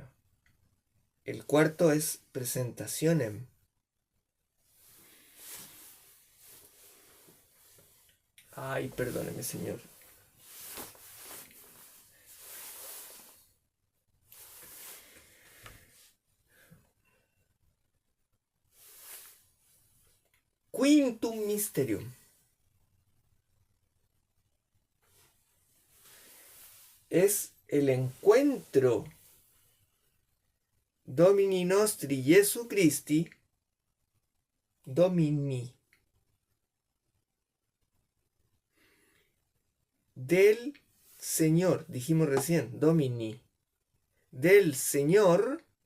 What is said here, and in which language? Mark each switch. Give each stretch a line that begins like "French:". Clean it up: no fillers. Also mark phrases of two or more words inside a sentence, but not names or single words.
Spanish: El cuarto es presentacionem. Ay, perdóneme, Señor.
Latin: Quintum mysterium.
Spanish: Es el encuentro
Latin: Domini nostri Jesu Christi, Domini,
Spanish: del Señor, dijimos recién, Domini, del Señor,